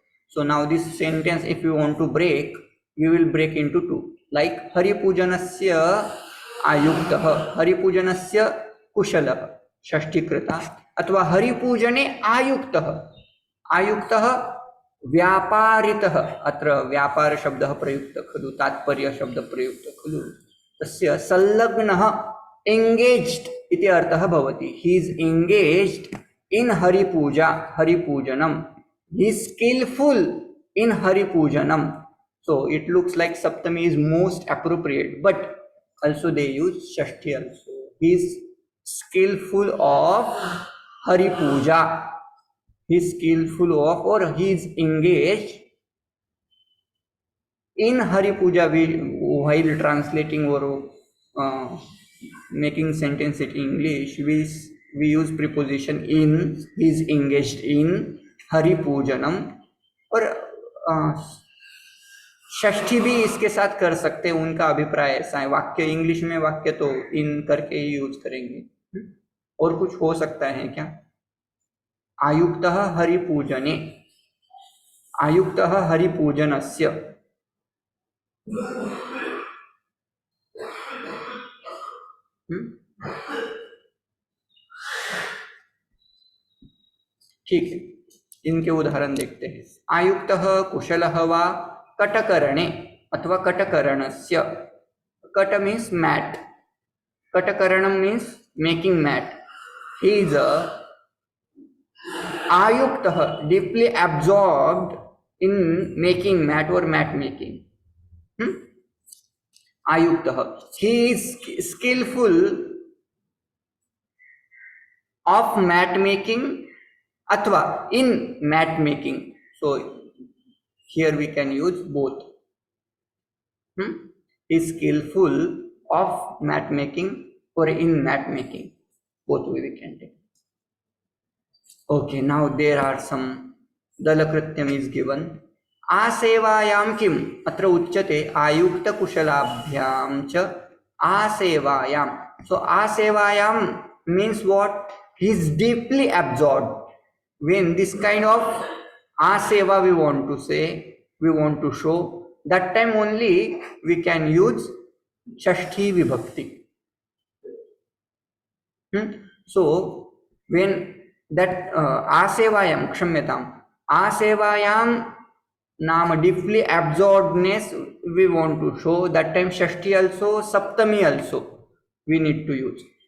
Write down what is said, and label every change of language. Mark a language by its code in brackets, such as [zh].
[en] So now this sentence if you want to break we will break into two, like [sa] हरिपूजनस्य आयुक्तः हरिपूजनस्य कुशलः षष्ठीकृता अथवा हरिपूजने आयुक्तः आयुक्तः व्यापारितः अत्र व्यापार शब्दः प्रयुक्तः खलु तात्पर्य शब्दः प्रयुक्तः खलु तस्य संलग्नः engaged इति अर्थः भवति. [en] he is engaged in haripuja haripujanam, he is skillful in haripujanam. So it looks like saptami is most appropriate, but also they use shashti also. He is skillful of haripuja, he is skillful of or he is engaged in haripuja. While translating or making sentence in English we use preposition in. He is engaged in haripujanam [hi] और षष्ठी भी इसके साथ कर सकते हैं. उनका अभिप्राय ऐसा है. वाक्य इंग्लिश में वाक्य तो इन करके ही यूज करेंगे. और कुछ हो सकता है क्या? [sa] आयुक्तः हरिपूजने आयुक्तः हरिपूजनस्य. [hi] ठीक है, इनके उदाहरण देखते हैं. [sa] आयुक्तः कुशलः वा कटकरणे अथवा कटकरणस्य. [en] कट means mat, कटकरणम means making mat. He is आयुक्तः deeply absorbed in making mat और मैट मेकिंग. आयुक्तः he is skillful of mat making अथवा in mat making. So here we can use both. He is skillful of mat making or in mat making. Both way we can take. Okay, now there are some dalakrityam is given. [sa] आसेवायां किम अत्र उच्यते आयुक्त कुशलाभ्यां च आसेवायां. [en] So asevayam means what? He is deeply absorbed. When this kind of aseva we want to say, we want to show, that time only we can use Shashti Vibhakti. So when that asevayam, kshamyatam, asevayam नाम deeply absorbedness we want to show, that time Shashti also, Saptami also we need to use.